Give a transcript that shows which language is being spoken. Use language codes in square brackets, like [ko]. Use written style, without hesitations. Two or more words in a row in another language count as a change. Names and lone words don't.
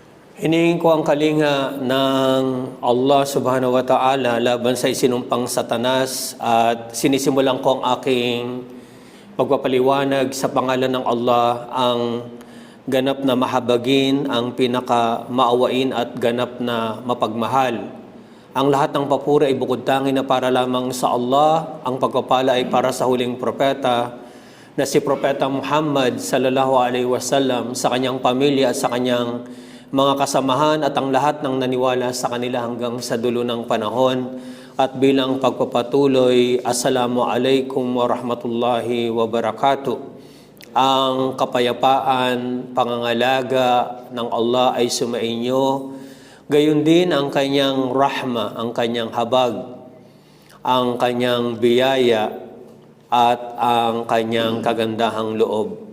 [tl] Hinihingi ko ang kalinga ng Allah [ar] subhanahu wa ta'ala [tl] laban sa isinumpang Satanas at sinisimulan ko ang aking pagpapaliwanag sa pangalan ng Allah, ang ganap na mahabagin, ang pinakamaawain at ganap na mapagmahal. Ang lahat ng papuri ay bukod tangi na para lamang sa Allah. Ang pagpapala ay para sa huling propeta na si Propeta Muhammad [ar] sallallahu alaihi wasallam, [tl] sa kanyang pamilya at sa kanyang mga kasamahan at ang lahat ng naniwala sa kanila hanggang sa dulo ng panahon. At bilang pagpapatuloy, [ar] Assalamualaikum warahmatullahi wabarakatuh. [tl] Ang kapayapaan, pangangalaga ng Allah ay sumainyo. Gayon din ang kanyang rahma, ang kanyang habag, ang kanyang biyaya at ang kanyang kagandahang loob.